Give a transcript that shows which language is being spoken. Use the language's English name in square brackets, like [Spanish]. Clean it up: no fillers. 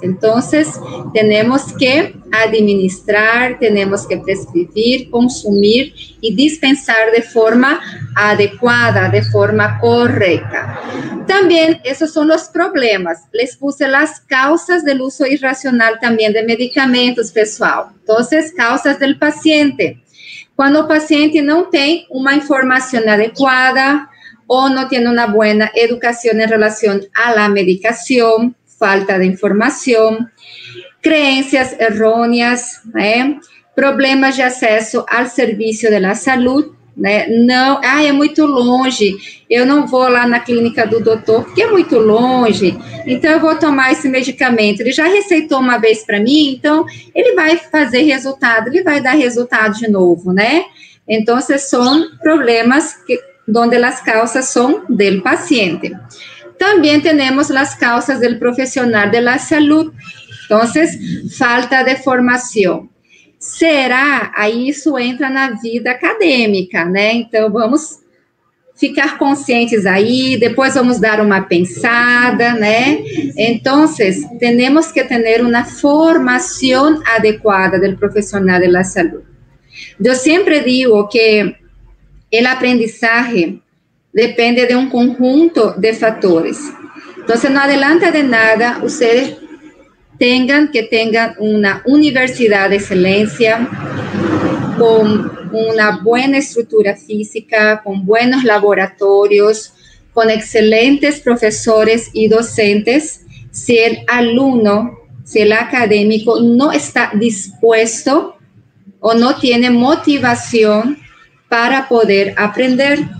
[Spanish] Entonces, tenemos que administrar, tenemos que prescribir, consumir y dispensar de forma adecuada, de forma correcta. También, esos son los problemas. Les puse las causas del uso irracional también de medicamentos, pessoal. Entonces, causas del paciente. Cuando el paciente no tiene una información adecuada, o no tiene una buena educación en relación a la medicación, falta de información, creencias erróneas, [Portuguese] problemas de acesso ao serviço da saúde, não, é muito longe, eu não vou lá na clínica do doutor, porque é muito longe, então eu vou tomar esse medicamento, ele já receitou uma vez para mim, então ele vai fazer resultado, ele vai dar resultado de novo, né? Então, são [Spanish] problemas donde las causas son del paciente. También tenemos las causas del profesional de la salud. Entonces, falta de formación. Será? [Portuguese] Aí isso entra na vida acadêmica, né? Então, vamos ficar conscientes aí, depois vamos dar uma pensada, né? [Spanish] Entonces, tenemos que tener una formación adecuada del profesional de la salud. Yo siempre digo que el aprendizaje depende de un conjunto de factores. Entonces, no adelanta de nada ustedes tengan una universidad de excelencia con una buena estructura física, con buenos laboratorios, con excelentes profesores y docentes, si el alumno, si el académico no está dispuesto o no tiene motivación para poder aprender.